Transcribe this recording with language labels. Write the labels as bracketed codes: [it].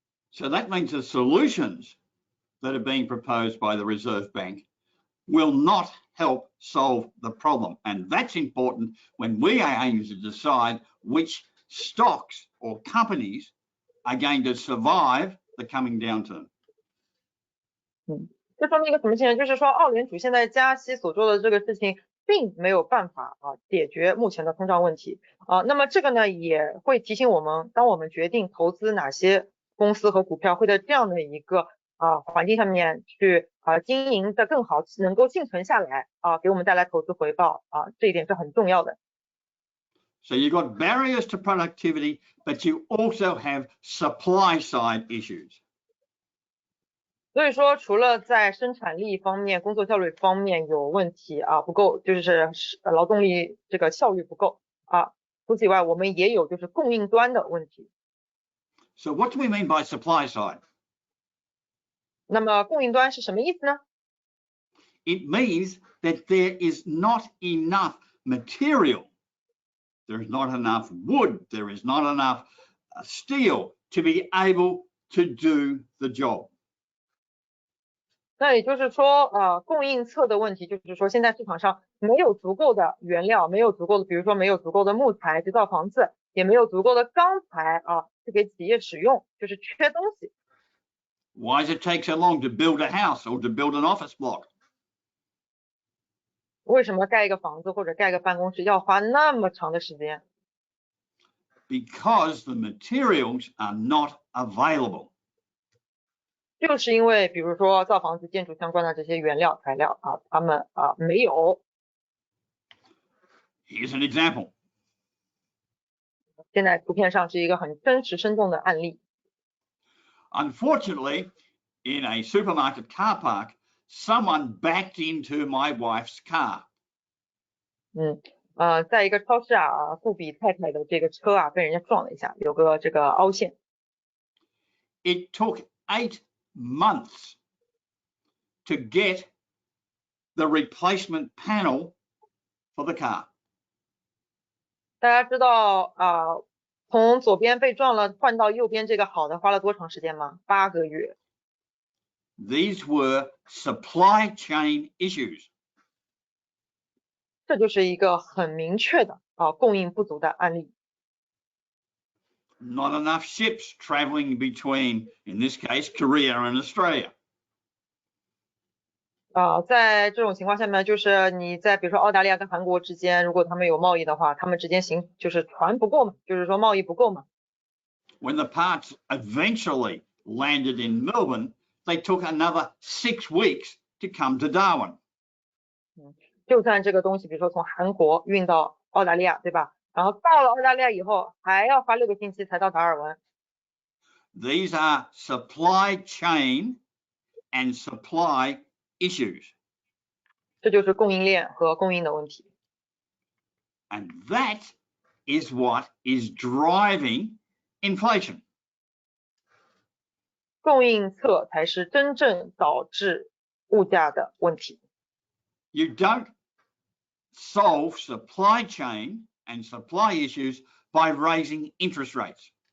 [en] So that means the solutions that are being proposed by the Reserve Bank will not help solve the problem. And that's important when we are aiming to decide which stocks or companies are going to survive the coming downturn. [zh] 这说明一个什么现象？就是说，澳联储现在加息所做的这个事情，并没有办法解决目前的通胀问题那么这个呢，也会提醒我们，当我们决定投资哪些公司和股票，会在这样的一个环境下面去经营的更好，能够幸存下来给我们带来投资回报这一点是很重要的。 [en] So you've got barriers to productivity, but you also have supply side issues. [zh] 所以说，除了在生产力方面、工作效率方面有问题不够，就是劳动力这个效率不够除此以外，我们也有就是供应端的问题。 [en] So what do we mean by supply side? [zh] 那么供应端是什么意思呢？ [en] It means that there is not enough material. There is not enough wood. There is not enough steel to be able to do the job. [zh] 那也就是说供应侧的问题，就是说现在市场上没有足够的原料，没有足够的，比如说没有足够的木材制造房子，也没有足够的钢材去给企业使用，就是缺东西。 [en] Why does it take so long to build a house or to build an office block? [zh] 为什么盖一个房子或者盖个办公室要花那么长的时间？ [en] Because the materials are not available. [zh] 就是因为比如说造房子、建筑相关的这些原料材料他们没有。 [en] Here's an example. [zh] 现在图片上是一个很真实生动的案例。 [en] Unfortunately, in a supermarket car park, someone backed into my wife's car. [zh] 在一个超市顾比太太的这个车被人家撞了一下，有个这个凹陷。 [en] It took 8 months to get the replacement panel for the car. [zh] 大家知道从左边被撞了换到右边这个好的花了多长时间吗？8个月。 [en] These were supply chain issues. [zh] 这就是一个很明确的供应不足的案例。 [en] Not enough ships traveling between, in this case, Korea and Australia. [zh] 在这种情况下面，就是你在比如说澳大利亚跟韩国之间，如果他们有贸易的话，他们之间就是船不够嘛，就是说贸易不够嘛。 [en] When the parts eventually landed in Melbourne, they took another 6 weeks to come to Darwin. [zh] 就算这个东西，比如说从韩国运到澳大利亚，对吧？然后到了澳大利亚以后，还要花6个星期才到达尔文。 [en] These are supply chain and supply issues. [zh] 这就是供应链和供应的问题。 [en] And that is what is driving inflation. [zh] 供应侧才是真正导致物价的问题。 [en] You don't solve supply chain and supply issues by raising interest rates.